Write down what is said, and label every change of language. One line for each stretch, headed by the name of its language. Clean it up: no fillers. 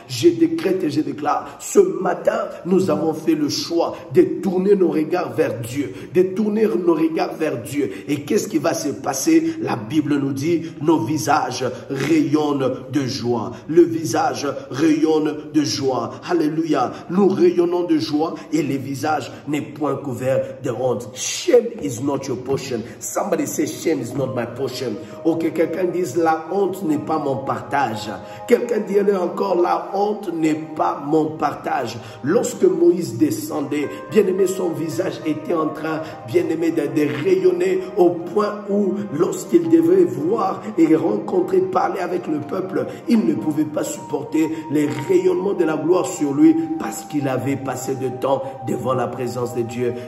French: Je décrète et je déclare, ce matin, nous avons fait le choix de tourner nos regards vers Dieu, de tourner nos regards vers Dieu. Et qu'est-ce qui va se passer? La Bible nous dit, nos visages rayonnent de joie. Le visage rayonne de joie. Alléluia. Nous rayonnons de joie et les visages n'est point couvert de honte.
English: Shame is not your portion. Somebody say, shame is not my portion.
French: Ok, quelqu'un dise, la honte n'est pas mon partage. Quelqu'un dirait encore, la honte n'est pas mon partage. Lorsque Moïse descendait, bien-aimé, son visage était en train, bien-aimé, de rayonner au point où, lorsqu'il devait voir et rencontrer, parler avec le peuple, il ne pouvait pas supporter les rayonnements de la gloire sur lui parce qu'il avait passé de temps devant la présence de Dieu.